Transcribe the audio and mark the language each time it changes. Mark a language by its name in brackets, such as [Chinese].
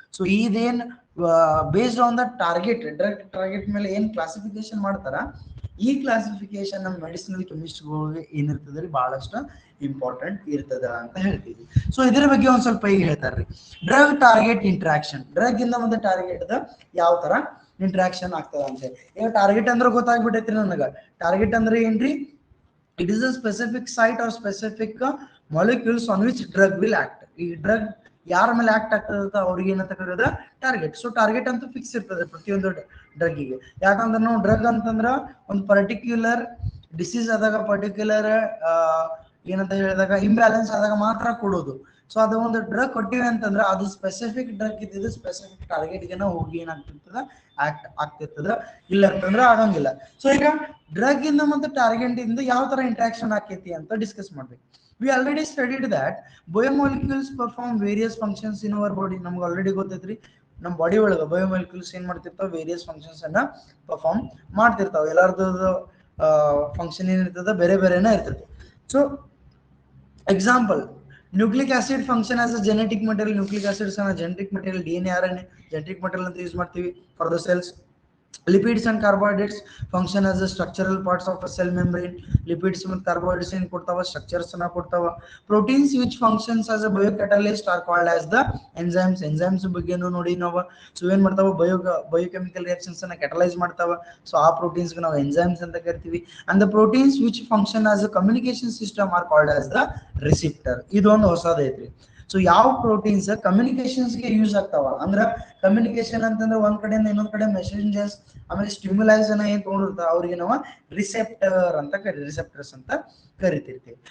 [Kannada] So ಇದೇನ್ [English] based on the target, [Kannada] drug target ಮೇಲೆ ಏನ್ ಕ್ಲಾಸಿಫಿಕೇಶನ್ ಮಾಡ್ತಾರ, ಈ ಕ್ಲಾಸಿಫಿಕೇಶನ್ ನಮ್ಮ ಮೆಡಿಸಿನಲ್ ಕೆಮಿಸ್ಟ್ಗಳಿಗೆ ಏನಿರ್ತದೆ ಬಹಳಷ್ಟು ಇಂಪಾರ್ಟೆಂಟ್ ಇರ್ತದ ಅಂತ ಹೇಳ್ತೀವಿ. ಸೊ ಇದರ ಬಗ್ಗೆ ಒಂದ್ ಸ್ವಲ್ಪ ಈಗ ಹೇಳ್ತಾರ್ರಿ. ಡ್ರಗ್ ಟಾರ್ಗೆಟ್ ಇಂಟ್ರಾಕ್ಷನ್, ಡ್ರಗ್ ಇಂದ ಒಂದು ಟಾರ್ಗೆಟ್ ಯಾವ ತರ ಇಂಟ್ರಾಕ್ಷನ್ ಆಗ್ತದ ಅಂತ ಹೇಳಿ. ಈಗ ಟಾರ್ಗೆಟ್ ಅಂದ್ರೆ ಗೊತ್ತಾಗ್ಬಿಟ್ಟೈತ್ರಿ ನನಗ. ಟಾರ್ಗೆಟ್ ಅಂದ್ರೆ ಏನ್ರಿ? [English] It is a specific site or specific molecules on which drug will act. [Kannada] ಈ ಡ್ರಗ್ ಯಾರ ಮೇಲೆ ಆಕ್ಟ್ ಆಗ್ತದ ಅವ್ರಿಗೆ ಏನಂತ ಕರೆಯೋದು? ಟಾರ್ಗೆಟ್. ಸೊ ಟಾರ್ಗೆಟ್ ಅಂತೂ ಫಿಕ್ಸ್ ಇರ್ತದೆ ಪ್ರತಿಯೊಂದು ಡ್ರಗ್ಗಿಗೆ. ಯಾಕಂದ್ರೆ ನಾವು ಡ್ರಗ್ ಅಂತಂದ್ರ ಒಂದು ಪರ್ಟಿಕ್ಯುಲರ್ ಡಿಸೀಸ್ ಆದಾಗ, ಪರ್ಟಿಕ್ಯುಲರ್ ಏನಂತ ಹೇಳಿದಾಗ ಇಂಬ್ಯಾಲೆನ್ಸ್ ಆದಾಗ ಮಾತ್ರ ಕೊಡೋದು. ಸೊ ಅದು ಒಂದು ಡ್ರಗ್ ಕೊಟ್ಟಿವಿ ಅಂತಂದ್ರೆ ಅದು ಸ್ಪೆಸಿಫಿಕ್ ಡ್ರಗ್ ಇದ್ದಿದ್ದು ಸ್ಪೆಸಿಫಿಕ್ ಟಾರ್ಗೆಟ್ಗೆ ಹೋಗಿ ಏನಾಗ್ತಿರ್ತದ? ಆಕ್ಟ್ ಆಗ್ತಿರ್ತದ. ಇಲ್ಲ ಅಂತಂದ್ರೆ ಆಗಂಗಿಲ್ಲ. ಸೊ ಈಗ ಡ್ರಗ್ ಇಂದ ಮತ್ತು ಟಾರ್ಗೆಟ್ ಇಂದ ಯಾವ ತರ ಇಂಟ್ರಾಕ್ಷನ್ ಆಕೈತಿ ಅಂತ ಡಿಸ್ಕಸ್ ಮಾಡ್ಬೇಕು. [English] We already studied that biomolecules perform various functions in our body. [Kannada] ನಮ್ಗೆ ಆಲ್ರೆಡಿ ಗೊತ್ತೈತ್ರಿ, ನಮ್ಮ ಬಾಡಿ ಒಳಗ ಬಯೋಮಾಲಿಕ್ಯೂಲ್ಸ್ ಏನ್ ಮಾಡ್ತಿರ್ತಾವ? ವೇರಿಯಸ್ ಫಂಕ್ಷನ್ಸ್ ಅನ್ನ ಪರ್ಫಾರ್ಮ್ ಮಾಡ್ತಿರ್ತಾವ. ಎಲ್ಲಾರ್ದು ಫಂಕ್ಷನ್ ಏನಿರ್ತದ ಬೇರೆ ಬೇರೆನೇ ಇರ್ತದೆ. [English] So example, nucleic acid function as a genetic material. [Kannada] Nucleic acids ಅನ್ನ genetic material, DNA RNA genetic material ಅಂತ ಯೂಸ್ ಮಾಡ್ತೀವಿ [English] For the cells. Lipids and carbohydrates function as the structural parts of a cell membrane. Lipids and carbohydrates in [Kannada] ಕೊಡ್ತಾವ, [English] structures [Kannada] ಅನ್ನ ಕೊಡ್ತಾವ. [English] Proteins which functions as a biocatalyst are called as the enzymes. [Kannada] Enzymes ಬಗ್ಗೆನೂ ನೋಡಿ ನಾವು. So ಏನ್ ಮಾಡ್ತಾವ? Biochemical reactions ಅನ್ನ catalyze ಮಾಡ್ತಾವ. ಸೊ ಆ ಪ್ರೋಟೀನ್ಸ್ ಗೆ ನಾವು enzymes ಅಂತ ಕರಿತೀವಿ. [English] And the proteins which function as a communication system are called as the receptor. [Kannada] ಇದು ಒಂದು ಹೊಸದೈತ್ರಿ. ಸೊ ಯಾವ ಪ್ರೋಟೀನ್ಸ್ ಕಮ್ಯುನಿಕೇಶನ್ಸ್ಗೆ ಯೂಸ್ ಆಗ್ತಾವ ಅಂದ್ರ ಕಮ್ಯುನಿಕೇಶನ್ ಅಂತಂದ್ರೆ ಒಂದ್ ಕಡೆಯಿಂದ ಇನ್ನೊಂದ್ ಕಡೆ ಮೆಸೇಜಸ್ ಆಮೇಲೆ ಸ್ಟಿಮ್ಯುಲೈಸ್ ಅನ್ನ ಏನ್ ತಗೊಂಡಿರ್ತಾವ ಅವ್ರಿಗೆ ನಾವು ರಿಸೆಪ್ಟರ್ಸ್ ಅಂತ ಕರಿತಿರ್ತೀವಿ.